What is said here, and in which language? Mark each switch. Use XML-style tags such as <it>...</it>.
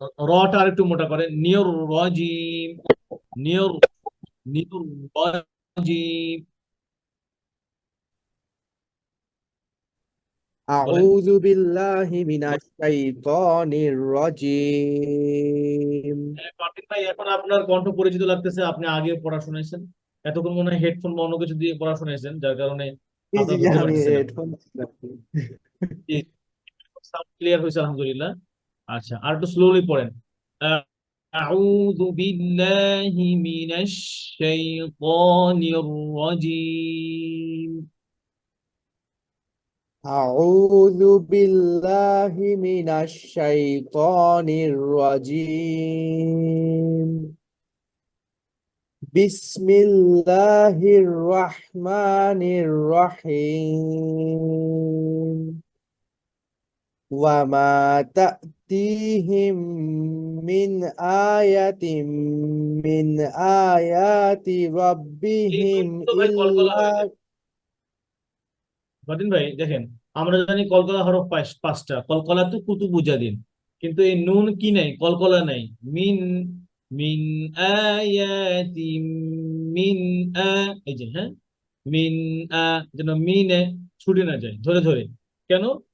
<bn>রটা আর একটু মোটা করে, নিয়র রাজিম, নিয়র, নিয়র রাজিম। বলেন।</bn> <ar>أعوذ بالله من الشيطان الرجيم.</ar> <bn>হ্যাঁ, ফারদিন ভাই, এখন আপনার কণ্ঠ পরিচিত লাগতেছে। আপনি আগে পড়া শুনাইছেন, এতক্ষণ মনে হয় হেডফোন বা অন্য কিছু দিয়ে পড়া শুনাইছেন, যার কারণে জি জি আপনার জি, ধরতে আমি পারতেছি না। হেডফোন। সাউন্ড ক্লিয়ার হয়েছে, আলহামদুলিল্লাহ। আচ্ছা, আর একটু স্লোলি পড়েন।</bn> <ar>أعوذ بالله من الشيطان الرجيم. أعوذ بالله من الشيطان الرجيم. بسم الله الرحمن الرحيم. وما تأتيهم من آية من آيات</ar> <bn>এই</bn> <ar>ربهم</ar> <bn>নুন তো ভাই কলকলা হয়ে</bn> <ar>إلا</ar> <bn>যায়। ফারদিন ভাই দেখেন, আমরা জানি কলকলা হরফ পাঁচটা, কলকলা তো কুতু বুঝা দিন, কিন্তু এই নুন কি নাই, কলকলা নাই। মিন, মিন আয়াতিম, মিন আ, এই যে, হ্যাঁ, মিন আ, যেন মিনে ছুটে না যায় ধরে ধরে। কেন?</bn>